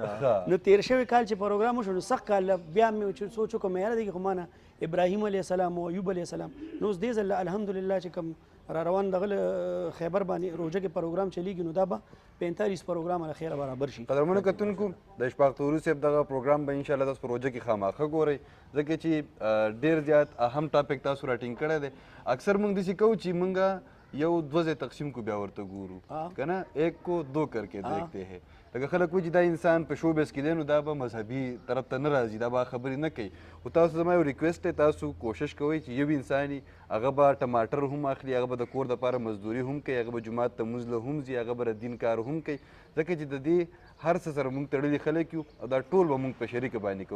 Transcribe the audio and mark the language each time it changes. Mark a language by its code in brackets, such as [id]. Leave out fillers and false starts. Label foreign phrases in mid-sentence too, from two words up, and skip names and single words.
[ps] نو تیر شوی کال چې پروګرام وشو نو سخت کال بیا مې سوچو کوم یار دی خو مانه ابراهیم [ar] علیه السلام [ps] او ایوب [ar] علیه السلام [ps] نو اوس دې ځل الحمدلله چې کوم را روان دغه خیبر باندې روزه کې پروګرام چلیږي نو دا به 45 پروګرام له خیره برابر شي. قدرمنو کتونکو د اشفاق طوري صاحب دغه پروګرام به انشاءالله تاسو په روزه کې خامخا ګورئ ځکه چې ډېر زیات اهم ټاپک تاسو راټینګ کړی دی. اکثر موږ داسې کوو چې موږ یو دوه ځای تقسیم کو بیا ورته ګورو که نه [ur] ایک کو دو کر کے دیکھتے ہیں. [ps] لکه خلک وایي چې دا انسان په شو بیس کې دی نو دا به مذهبي طرف ته نه راځي دا به خبرې نه کوي. خو تاسو زما یو ریکویسټ دی تاسو کوشش کوئ چې یو انسان هغه به ټماټر هم اخلي هغه به د کور دپاره مزدوري هم کوي هغه به جومات ته مونځ له هم ځي هغه به د دین کار هم کوي ځکه چې د دې هر څه سره مونږ تړلي خلک یو او دا ټول به مونږ په شریکه باندې کوو.